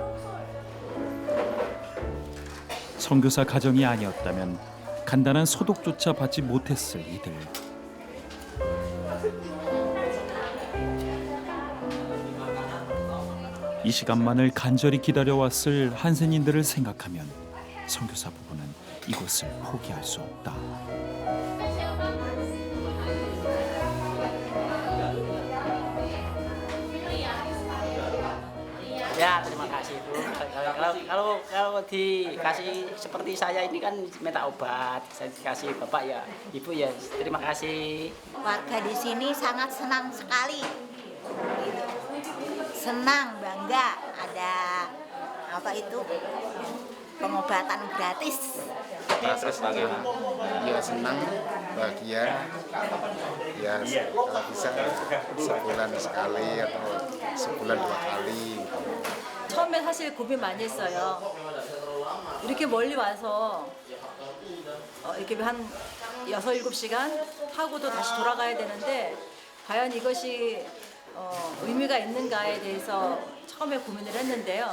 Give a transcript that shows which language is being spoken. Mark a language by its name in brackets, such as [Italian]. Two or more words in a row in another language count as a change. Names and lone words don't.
[Korean] 선교사 가정이 아니었다면 간단한 소독조차 받지 못했을 이들. 이 시간만을 간절히 기다려왔을 한센인들을 생각하면 선교사 부부는 이곳을 포기할 수 없다. [Indonesian] Ya, terima kasih Bu. Kalau dikasih seperti saya ini kan minta obat, saya dikasih Bapak ya, Ibu ya, terima kasih. Warga di sini sangat senang sekali. Gitu. Senang, bangga ada apa itu pengobatan gratis. Terus bagaimana? Ya senang, bahagia. Ya kalau bisa sebulan sekali atau sebulan 2 kali. [Korean] 처음에 사실 고민 많이 했어요. 이렇게 멀리 와서 이렇게 한 6, 7시간 하고도 다시 돌아가야 되는데 과연 이것이 의미가 있는가에 대해서 처음에 고민을 했는데요.